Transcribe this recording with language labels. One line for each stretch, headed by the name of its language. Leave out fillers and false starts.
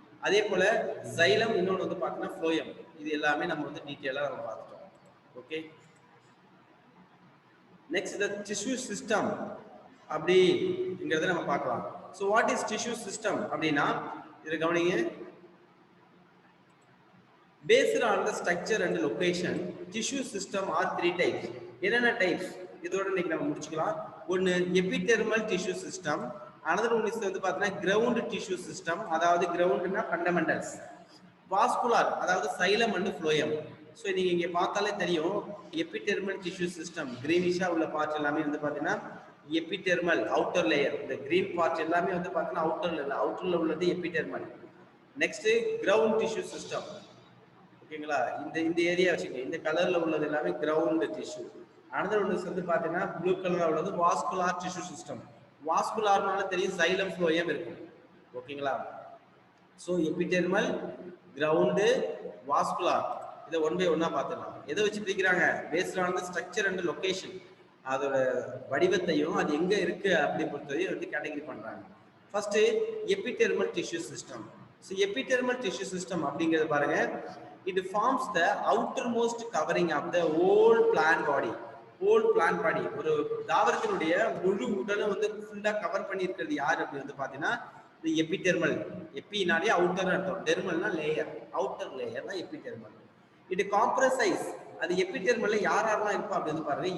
Tamil: அதே போல ஜைலம், இன்னொன்று வந்து பார்த்தீங்கன்னா phloem. இது எல்லாமே நம்ம வந்து டீட்டெயிலாக நம்ம பார்த்துட்டோம்.
English: okay, next the tissue system
Tamil: அப்படிங்கிறத நம்ம பார்க்கலாம்.
English: so what is tissue system
Tamil: அப்படின்னா இதை கவனிங்க.
English: Based on the structure and location, tissue system are 3 types.
Tamil: என்னென்ன டைப்ஸ் இதோட இன்னைக்கு நம்ம முடிச்சுக்கலாம். ஒன்று epidermal tissue system,
English: another one is
Tamil: வந்து பார்த்தீங்கன்னா கிரவுண்ட் டிஷ்யூ சிஸ்டம், அதாவது கிரவுண்ட்னா ஃபண்டமெண்டல்ஸ். வாஸ்குலார் அதாவது சைலம் அண்ட் phloem. ஸோ நீங்க இங்கே பார்த்தாலே தெரியும் எபிடெர்மல் டிஷ்யூ சிஸ்டம் கிரீனிஷா உள்ள பார்ட் எல்லாமே வந்து பார்த்தீங்கன்னா எபிடெர்மல் அவுட்டர் லேயர். இந்த கிரீன் பார்ட் எல்லாமே வந்து பார்த்தீங்கன்னா அவுட்டர்ல உள்ளது epidermal. Next ground tissue system. ஓகேங்களா, இந்த ஏரியா வச்சுக்கோங்க, இந்த கலர்ல உள்ளது எல்லாமே கிரவுண்ட் டிஷ்யூ. அனதர் ஒன்று வந்து பார்த்தீங்கன்னா ப்ளூ கலரா உள்ளது வாஸ்குலார் டிஷ்யூ சிஸ்டம். வாஸ்குலார்னால தெரியும் சைலம் phloem இருக்கும். ஓகேங்களா, ஸோ எபிடெர்மல், கிரவுண்டு, வாஸ்குலார், இதை ஒன் பை ஒன்னா பார்த்துக்கலாம். எதை வச்சு பிரிக்கிறாங்க,
English: Based on the structure and location.
Tamil: அதோட வடிவத்தையும் அது எங்க இருக்கு அப்படி பொறுத்தவரையும் வந்து கேட்டகரி பண்றாங்க.
English: First epidermal tissue system. So epidermal tissue system
Tamil: அப்படிங்கிறது பாருங்க,
English: it forms the outermost covering of the whole plant body. whole plant body
Tamil: ஒரு தாவரத்தினுடைய முழு உடலை வந்து ஃபுல்லா கவர் பண்ணி இருக்கிறது யார் அப்படி வந்து பாத்தீங்கன்னா இந்த எபிடெர்மல். எப்பினாலே அவுட்டர் அர்த்தம், டெர்மல்னா லேயர், அவுட்டர் லேயர் தான் எபிடெர்மல். இது காம்ப்ரசைஸ், அது எபிடெர்மல்ல யாரெல்லாம் இருப்பா அப்படின்னு பாருங்க.